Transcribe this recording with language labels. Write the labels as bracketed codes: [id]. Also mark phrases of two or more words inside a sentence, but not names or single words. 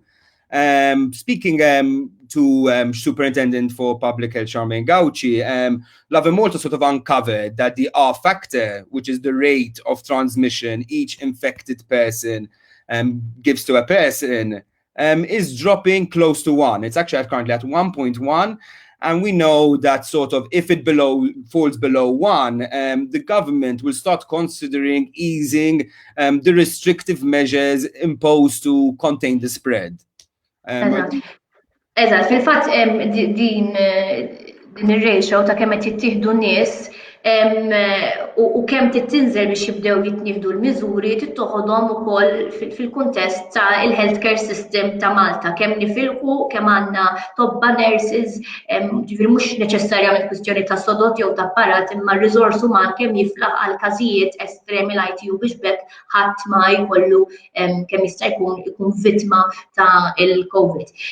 [en] Speaking to Superintendent for Public Health Charmaine Gauci, Lovin Malta sort of uncovered that the R factor, which is the rate of transmission each infected person gives to a person, is dropping close to 1. It's actually currently at 1.1. And we know that sort of if it falls below 1, the government will start considering easing the restrictive measures imposed to contain the spread. [mt] Eżatt, fil-fatt din ir-ratio ta' kemm qed jittieħdu nies u kemm tinżel biex jibdew jittieħdu l-miżuri tittoħodhom ukoll fil-kuntest ta' il- [en] healthcare system [mt] ta' Malta, kemm nifilqu, kemm għandna tobba nurses, ġifieri mhux neċessarjament kwistjoni ta' sodot jew ta' apparat imma r-riżors uman kemm jiflaħ għal każijiet estremi l-ITU biex bekk ħadd ma jkollu kemm jista' jkun vittma ta' il-COVID.